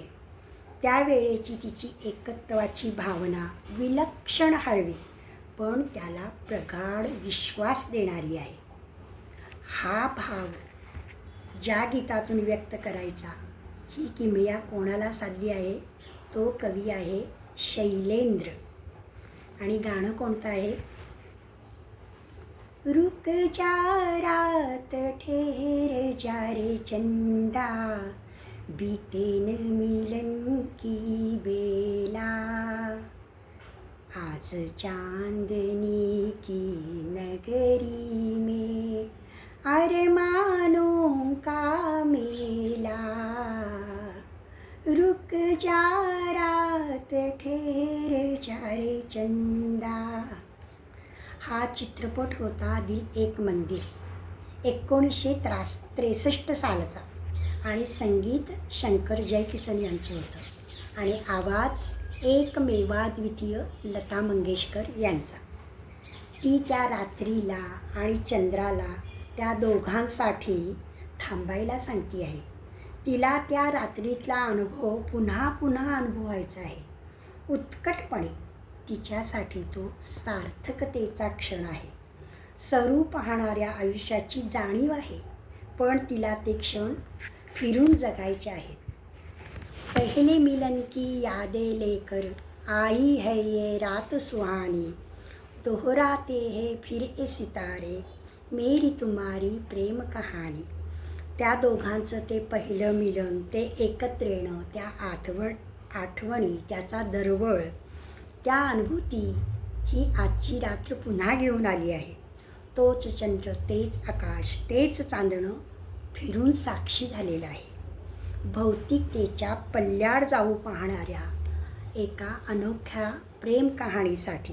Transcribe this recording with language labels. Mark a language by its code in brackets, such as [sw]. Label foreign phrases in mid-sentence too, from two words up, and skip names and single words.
[mr] त्यावेळेची तिची एकत्वाची भावना विलक्षण हळवी पण त्याला प्रगाढ विश्वास देणारी आहे. हा भाव ज्या गीतातून व्यक्त करायचा ही किमया कोणाला साधली आहे? तो कवी आहे शैलेंद्र. आणि गाणं कोणतं आहे? [hi] रुक जा रात ठेर जा रे चंदा, बीते न मिलन की बेला, आज चांदनी की नगरी में अरमानों का मेला, रुक जा रात ठेर जा रे चंदा. [mr] हा चित्रपट होता दिल एक मंदिर 1963 सालचा आणि संगीत शंकर जयकिसन यांचं होतं आणि आवाज एकमेवाद्वितीय लता मंगेशकर यांचा. ती त्या रात्रीला आणि चंद्राला त्या दोघांसाठी थांबायला सांगती आहे. तिला त्या रात्रीतला अनुभव पुन्हा अनुभवायचा आहे उत्कटपणे. तिच्यासाठी तो सार्थकतेचा क्षण आहे. सरू पाहणाऱ्या आयुष्याची जाणीव आहे पण तिला ते क्षण फिरून जगायचे आहेत. [hi] पहले मिलन की यादें लेकर आई है ये रात सुहानी, दोहराते हैं फिर ये सितारे मेरी तुम्हारी प्रेम कहानी. [mr] त्या दोघांचं ते पहिलं मिलन, ते एकत्र येणं, त्या आठवणी, त्याचा दरवळ, त्या अनुभूती ही आजची रात्र पुन्हा घेऊन आली आहे. तोच चंद्र, तेच आकाश, तेच चांदणं फिरून साक्षी झालेलं आहे भौतिकतेच्या पल्ल्याड जाऊ पाहणाऱ्या एका अनोख्या प्रेम कहाणीसाठी.